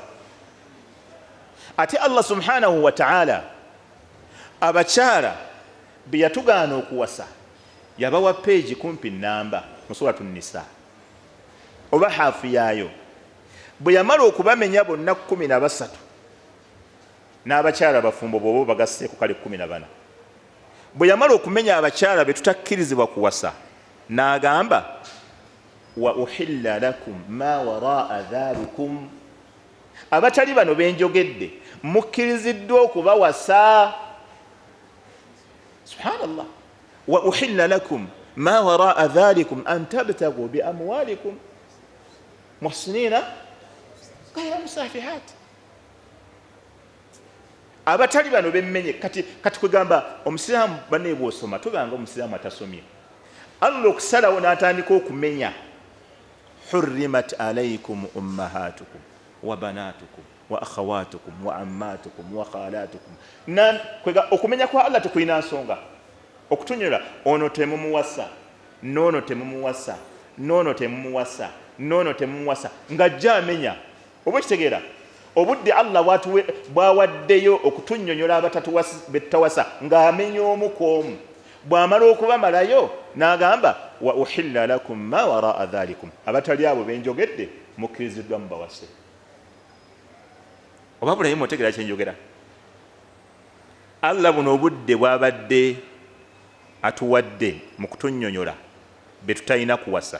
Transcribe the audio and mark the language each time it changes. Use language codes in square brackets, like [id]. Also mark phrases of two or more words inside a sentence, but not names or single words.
[lg] Ate Allah [ar] سبحانه وتعالى [lg] abakyala bye yatugaana okuwasa yabawa peegi kumpi nnamba mu [ar] سورة النساء [lg] oba haafu yaayo. Bwe yamala okubamenya bonna 13 n'abakyala bafumbo bw'oba bagasseeko kale 14. Bwe yamala okumenya abakyala be tutakkirizibwa kuwasa n'agamba [ar] وأحل لكم ما وراء ذلكم, [lg] abatali bano benjogedde mukkiriziddwa okubawasa. Subhanallah. [ar] وأحل لكم ما وراء ذلكم أن تبتغوا بأموالكم محصنين غير مسافحين. [lg] Abatali bano bemmenye. Kati kwegamba omusiraamu banne bw'osoma tobanga omusiraamu atasomye. Allah okusalawo n'atandika okumenya [ar] حرمت عليكم أمهاتكم وبناتكم وأخواتكم وعماتكم وخالاتكم. [lg] Okumenya kwa Allah tekulina nsonga. Okutunyola ono temumuwasa, nono temumuwasa, nono temumuwasa, nono temumuwasa, ng'ajja amenya. Oba kitegeera obudde Allah bwawaddeyo okutunnyonnyola abatawasa ng'amenya omu ku omu. Bw'amala okubamalayo n'agamba [ar] وأحل لكم ما وراء ذلكم, [lg] abatali abo benjogedde mukkiriziddwa mubawase. Oba bulayi mutegeera kyenjogera? Allah buno obudde bw'abadde atuwadde mu kutunnyonnyola be tutalina kuwasa.